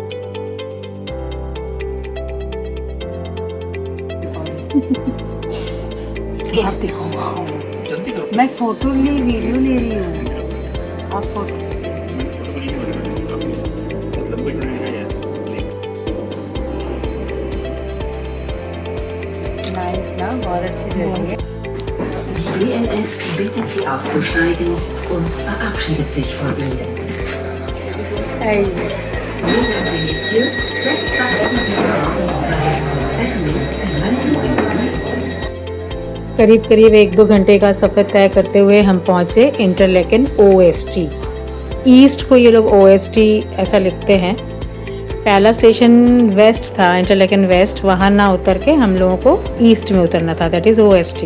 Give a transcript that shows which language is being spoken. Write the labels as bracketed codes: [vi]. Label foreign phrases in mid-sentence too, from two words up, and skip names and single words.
[hi] आप देखो, मैं फोटो ले वीडियो ले रही हूँ, आप फोटो। नाइस ना, बहुत अच्छी जगह है। [de] DLS bittet Sie auszusteigen und verabschiedet sich von Ihnen. Hey. [fr] Mesdames et messieurs, cette partie [hi] करीब करीब 1-2 घंटे का सफ़र तय करते हुए हम पहुँचे इंटरलैकन OST। ईस्ट को ये लोग OST ऐसा लिखते हैं। पहला स्टेशन वेस्ट था, इंटरलैकन वेस्ट, वहाँ ना उतर के हम लोगों को ईस्ट में उतरना था, [en] that is [hi] OST।